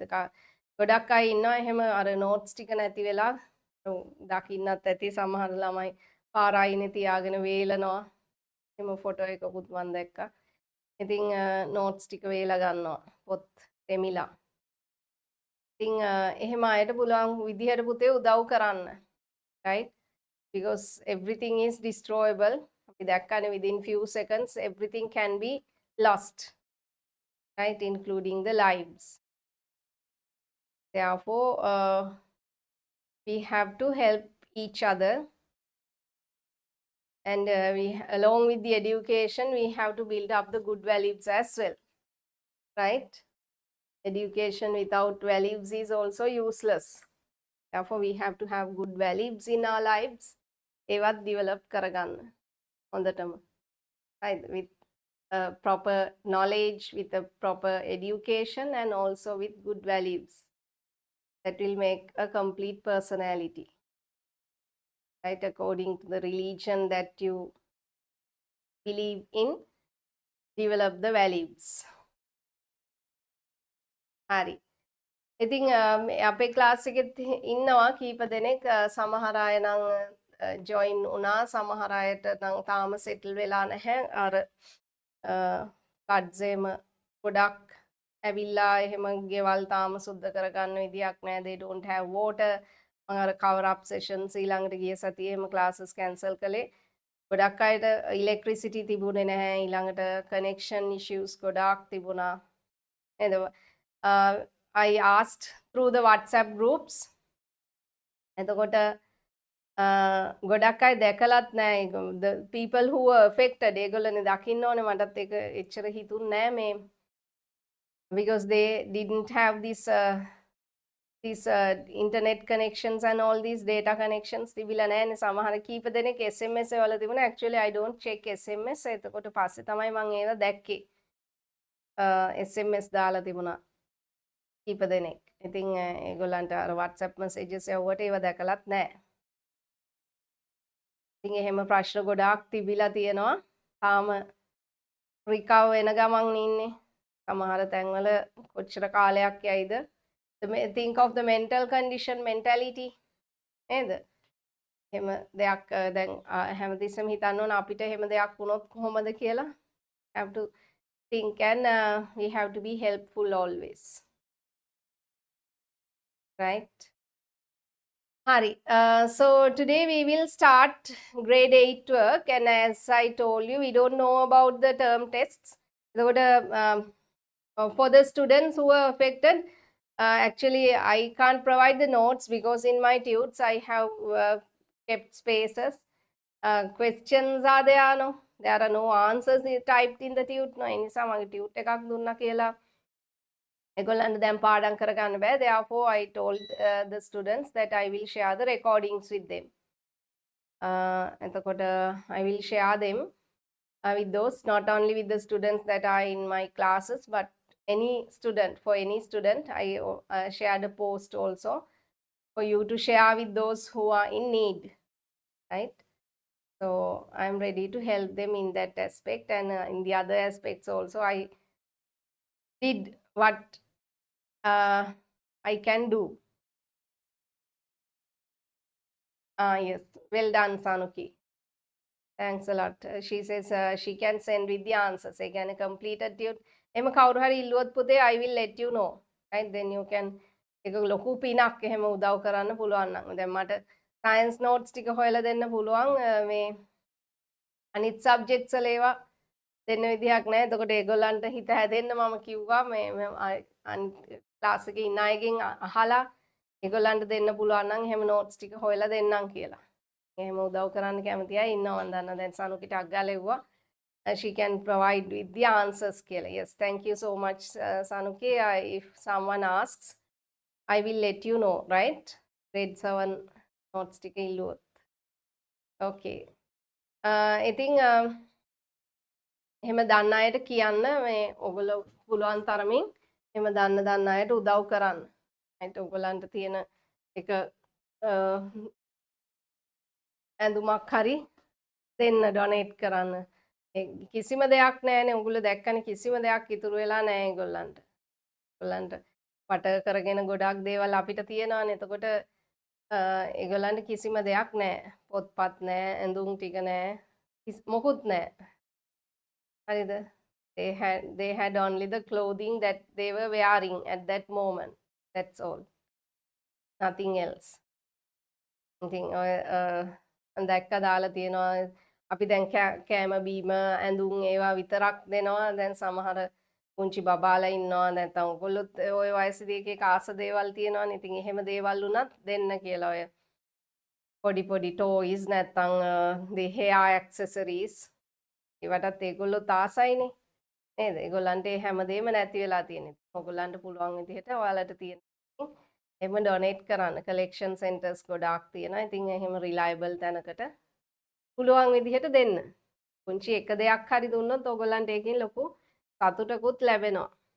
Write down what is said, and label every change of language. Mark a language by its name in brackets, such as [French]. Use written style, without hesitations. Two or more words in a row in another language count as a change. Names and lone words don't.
[Sinhala] ගොඩක් අය ඉන්නවා එහෙම අර නෝට්ස් ටික නැති වෙලා දකින්නත් ඇති සමහර ළමයි පාර අයිනේ තියාගෙන වේලනවා. එහෙම ෆොටෝ එකකුත් මම දැක්කා. ඉතින් නෝට්ස් ටික වේලා ගන්නවා. පොත් තෙමිලා. ඉතින් එහෙම අයට පුළුවන් විදිහට පුතේ උදව් කරන්න. [English] Right? Because everything is destroyable. [Sinhala] අපි දැක්කනේ [English] within few seconds everything can be lost. Right? Including the lives. Therefore, we have to help each other. And along with the education, we have to build up the good values as well. Right? Education without values is also useless. Therefore, we have to have good values in our lives. [Sinhala] ඒවත් develop කරගන්න හොඳටම. [English] Right? With proper knowledge, with a proper education, and also with good values. That will make a complete personality. Right? According to the religion that you believe in, develop the values. [Sinhala] හරි. ඉතින් අපේ ක්ලාස් එකෙත් ඉන්නවා කීප දෙනෙක් සමහර අය නම් ජොයින් වුණා සමහර අයට නම් තාම සෙටල් වෙලා නැහැ අර කඩ්සේම ගොඩක් ඇවිල්ලා එහෙම ගෙවල් තාම සුද්ධ කරගන්න විදියක් නැහැ [English] they don't have water [Sinhala] මම අර [English] cover up sessions [Sinhala] ඊළඟට ගිය සතියේ එහෙම [English] classes cancel [Sinhala] කළේ ගොඩක් අයට electricity තිබුණේ නැහැ ඊළඟට [English] connection issues [Sinhala] ගොඩාක් තිබුණා නේද [English] I asked through the WhatsApp groups. [Sinhala] එතකොට ගොඩක් අය දැකලත් නෑ [English] the people who were affected [Sinhala] ඒගොල්ලෝනේ දකින්න ඕනේ මටත් ඒක එච්චර හිතුන්නේ නෑ මේ [English] because they didn't have these internet connections and all these data connections [Sinhala] තිබිලා නෑනේ සමහර කීප දෙනෙක් SMS වල තිබුණා [English] actually I don't check SMS [Sinhala] එතකොට පස්සේ තමයි මම ඒව දැක්කේ SMS දාලා තිබුණා කීප දෙනෙක් ඉතින් ඒගොල්ලන්ට අර WhatsApp messages යවුවට ඒව දැකලත් නෑ ඉතින් එහෙම ප්‍රශ්න ගොඩාක් තිබිලා තියෙනවා තාම රිකවර් වෙන ගමන් ඉන්නේ සමහර තැන්වල කොච්චර කාලයක් යයිද [English] think of the mental condition mentality [Sinhala] නේද එහෙම දෙයක් දැන් හැමතිස්සෙම හිතන්න ඕන අපිට එහෙම දෙයක් වුණොත් කොහොමද කියලා [English] have to think and we have to be helpful always right hari so today we will start grade 8 work and as I told you we don't know about the term tests for the students who are affected actually I can't provide the notes because in my tutors I have kept spaces questions are there no there are no answers typed in the tute no [Sinhala] ඒ නිසා මගේ tute එකක් දුන්නා කියලා ඒගොල්ලන්ට දැන් පාඩම් කරගන්න බෑ [English] therefore I told the students that I will share the recordings with them එතකොට I will share them with those not only with the students that are in my classes but any student for any student I shared a post also for you to share with those who are in need right so I'm ready to help them in that aspect and in the other aspects also I did what I can do yes well done Sanuki thanks a lot she says she can send with the answers [Sinhala] ඒ කියන්නේ [English] completed tute [Sinhala] එහෙම කවුරු හරි ඉල්ලුවොත් පුතේ [English] I will let you know right then you can [Sinhala] ඒක ලොකු පිනක් එහෙම උදව් කරන්න පුළුවන් නම් දැන් මට [English] science notes [Sinhala] ටික හොයලා දෙන්න පුළුවන් මේ අනිත් subjects වල ඒවා දෙන්න විදිහක් නැහැ එතකොට ඒගොල්ලන්ට හිත හැදෙන්න මම කිව්වා මේ ක්ලාස් එකේ ඉන්න අයගෙන් අහලා ඒගොල්ලන්ට දෙන්න පුළුවන් නම් එහෙම notes ටික හොයලා දෙන්නම් කියලා එහෙම උදව් කරන්න කැමති අය ඉන්නවා මම දන්නවා දැන් සනුකිට අග්ගාලෙව්වා [English] she can provide with the answers [Sinhala] කියලා [English] yes thank you so much Sanuki if someone asks I will let you know right grade 7 notes [Sinhala] ටික ඉල්ලුවොත් okay ඉතින් එහෙම දන්න අයට කියන්න මේ ඔයගොල්ලෝ පුළුවන් තරමින් එහෙම දන්න අයට උදව් කරන්න right ඔයගොල්ලන්ට තියෙන එක ඇඳුමක් හරි දෙන්න ඩොනේට් කරන්න කිසිම දෙයක් නැහැනේ ඔයගොල්ලෝ දැක්කනේ කිසිම දෙයක් ඉතුරු වෙලා නැහැ ඒගොල්ලන්ට ඒගොල්ලන්ට වට කරගෙන ගොඩක් දේවල් අපිට තියෙනවානේ එතකොට ඒගොල්ලන්ට කිසිම දෙයක් නැහැ පොත්පත් නැහැ ඇඳුම් ටික නැහැ මොකුත් නැහැ හරිද [English] they had only the clothing that they were wearing at that moment that's all nothing else [Sinhala] ඉතින් ඔය දැක්ක දාලා තියෙනවා අපි දැන් කෑම බීම ඇඳුම් ඒවා විතරක් දෙනවා දැන් සමහර පුංචි බබාලා ඉන්නවා නැත්නම් ඔයගොල්ලොත් ඔය වයසේදී එක ආස දේවල් තියෙනවානේ ඉතින් එහෙම දේවල් උනත් දෙන්න කියලා ඔය පොඩි toys නැත්නම් [English] the hair accessories [Sinhala] ඒවටත් ඒගොල්ලොත් ආසයිනේ නේද ඒගොල්ලන්ට හැමදේම නැති වෙලා තියෙනවා ඔයගොල්ලන්ට පුළුවන් විදිහට ඔයාලට තියෙන එහෙම ඩොනේට් කරන්න [English] collection centers [Sinhala] ගොඩාක් තියෙනවා ඉතින් එහෙම reliable තැනකට පුළුවන් විදිහට දෙන්න. පුංචි එක දෙයක් හරි දුන්නොත් ඔයගොල්ලන්ට ඒකෙන් ලොකු සතුටකුත් ලැබෙනවා.